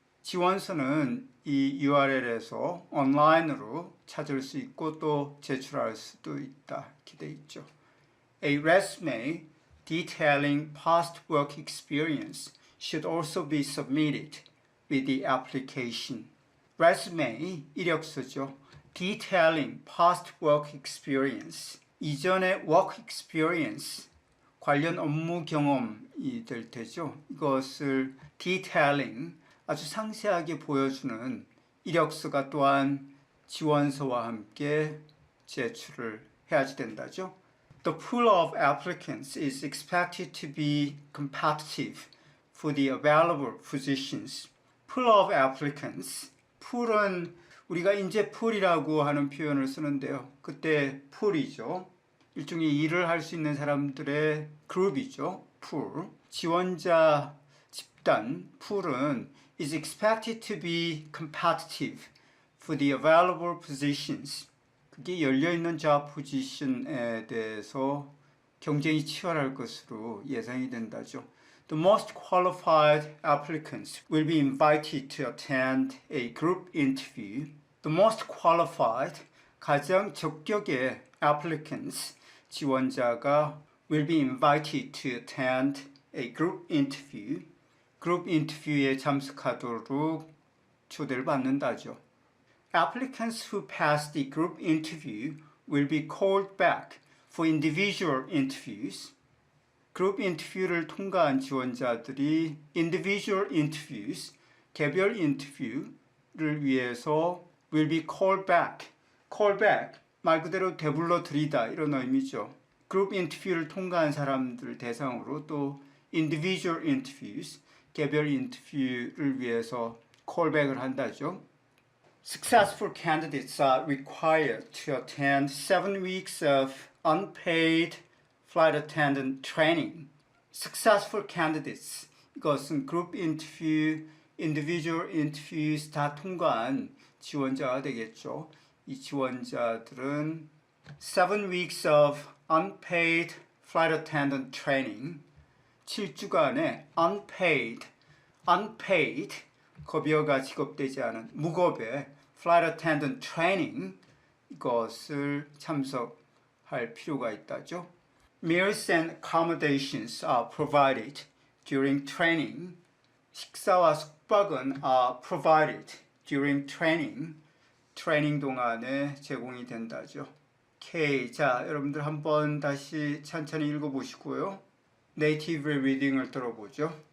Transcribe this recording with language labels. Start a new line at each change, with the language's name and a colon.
Korean: 지원서는 이 URL에서 온라인으로 찾을 수 있고 또 제출할 수도 있다. 이렇게 돼 있죠.
English: A resume detailing past work experience should also be submitted with the application.
Korean: resume, 이력서죠.
English: detailing past work experience,
Korean: 이전의 work experience, 관련 업무 경험이 될 테죠. 이것을 detailing, 아주 상세하게 보여주는 이력서가 또한 지원서와 함께 제출을 해야지 된다죠.
English: The pool of applicants is expected to be competitive for the available positions. Pool of applicants,
Korean: pool은 우리가 인재 풀이라고 하는 표현을 쓰는데요. 그때 풀이죠. 일종의 일을 할 수 있는 사람들의 그룹이죠. 풀. 지원자 집단, 풀은
English: is expected to be competitive for the available positions.
Korean: 그게 열려있는 job position에 대해서 경쟁이 치열할 것으로 예상이 된다죠.
English: The most qualified applicants will be invited to attend a group interview. The most qualified,
Korean: 가장 적격의
English: applicants,
Korean: 지원자가
English: will be invited to attend a group interview.
Korean: 그룹 인터뷰에 참석하도록 초대를 받는다죠.
English: Applicants who pass the group interview will be called back for individual interviews.
Korean: 그룹 인터뷰를 통과한 지원자들이
English: individual interviews,
Korean: 개별 인터뷰를 위해서
English: will be called back.
Korean: call back, 말 그대로 되불러 들이다 이런 의미죠. 그룹 인터뷰를 통과한 사람들 대상으로 또
English: individual interviews,
Korean: 개별 인터뷰를 위해서 callback을 한다죠.
English: Successful candidates are required to attend 7 weeks of unpaid flight attendant training.
Korean: Successful candidates, 이것은 그룹 인터뷰,
English: individual interviews
Korean: 다 통과한 지원자가 되겠죠. 이 지원자들은
English: 7 weeks of unpaid flight attendant training,
Korean: 7주간의 unpaid, 급여가 지급되지 않은 무급의
English: flight attendant training,
Korean: 이것을 참석할 필요가 있다죠.
English: Meals and accommodations are provided during training.
Korean: 식사와 숙박은
English: are provided during training.
Korean: 트레이닝 동안에 제공이 된다죠. 오케이, 자, 여러분들 한번 다시 천천히 읽어보시고요. 네이티브 리딩을 들어보죠.